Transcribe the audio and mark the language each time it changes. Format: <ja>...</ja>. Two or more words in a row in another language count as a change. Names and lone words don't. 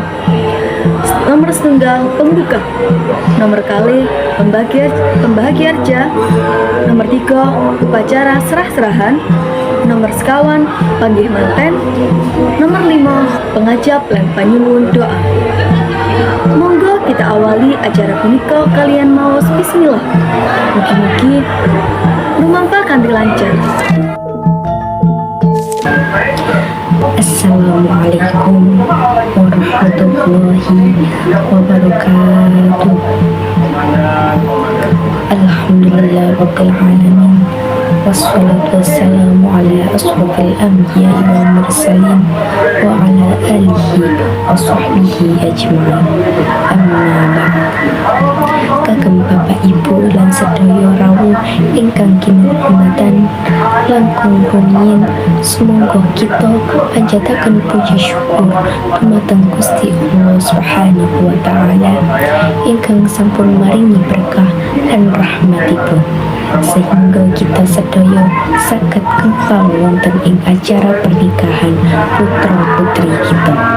<jv>Nomor setunggal pembuka, nomor kali pembahagiarja, nomor 3 upacara serah-serahan, nomor sekawan panggih manten, nomor 5 pengajap lan panyuwun doa. Monggo kita awali acara punika kalian maos bismillah. Mugi-mugi lumampah kanthi lancar.</jv> <ar>السلام عليكم ورحمة الله وبركاته. الحمد لله رب العالمين. والصلاة والسلام على أشرف الأنبياء والمرسلين وعلى آله وصحبه أجمعين. أما بعد.</ar> <jv>Kagem Bapak Ibu lan sedaya rawuh ingkang kinurmatan, langkung rumiyin sumangga kita panjataken puji syukur dumateng Gusti Allah</jv> <ar>سبحانه وتعالى</ar> <jv>ingkang sampun maringi berkah lan rahmatipun sehingga kita sedaya saged kempal wonten ing acara pernikahan putra putri kita.</jv>